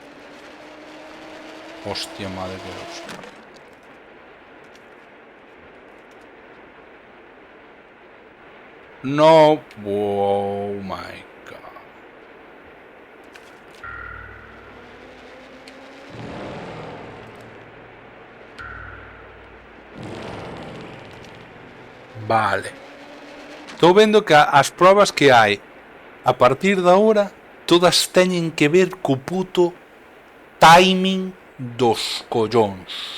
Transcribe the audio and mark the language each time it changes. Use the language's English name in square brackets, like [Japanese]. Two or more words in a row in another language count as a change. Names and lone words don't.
[Spanish] Hostia, madre de Dios. No, [English] oh my god. [Galician] Vale. Estou vendo que as probas que hai a partir de ahora todas teñen que ver co puto timing dos collóns.